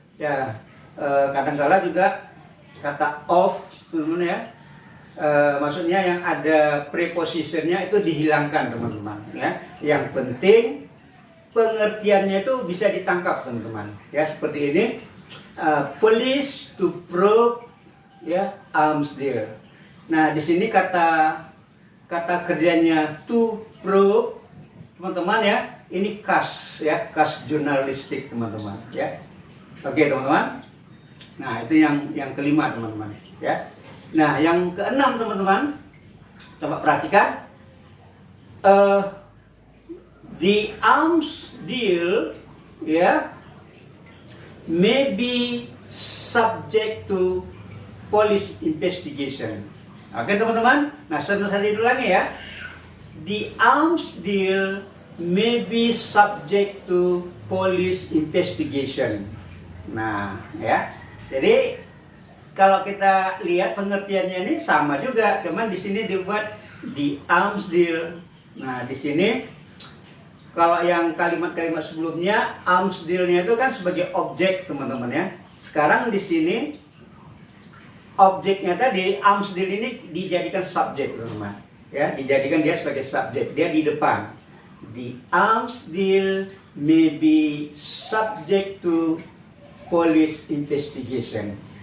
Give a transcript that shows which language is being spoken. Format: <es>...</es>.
<id>Ya, kadang-kala juga kata of, teman-teman, ya. Maksudnya yang ada prepositionnya itu dihilangkan, teman-teman, ya. Yang penting pengertiannya itu bisa ditangkap, teman-teman, ya, seperti ini.</id> <en>Police to probe, ya, arms deal.</en> <id>Nah, di sini kata kerjanya to probe, teman-teman, ya. Ini kas, ya, kas jurnalistik, teman-teman, ya. Oke, teman-teman. Nah, itu yang kelima, teman-teman, ya. Nah, yang keenam, teman-teman, coba perhatikan.</id> <en>The arms deal, ya, may be subject to police investigation.</en> <id>Oke, teman-teman. Nah, saya dulu lagi ya.</id> <en>The arms deal may be subject to police investigation.</en> <id>Nah, ya. Jadi kalau kita lihat pengertiannya ini sama juga, cuman di sini dibuat the arms deal. Nah, di sini kalau yang kalimat-kalimat sebelumnya arms deal-nya itu kan sebagai objek, teman-teman, ya. Sekarang di sini objeknya tadi arms deal ini dijadikan subjek, teman-teman. Ya, dijadikan dia sebagai subjek, dia di depan.</id> <en>The arms deal may be subject to police investigation.</en>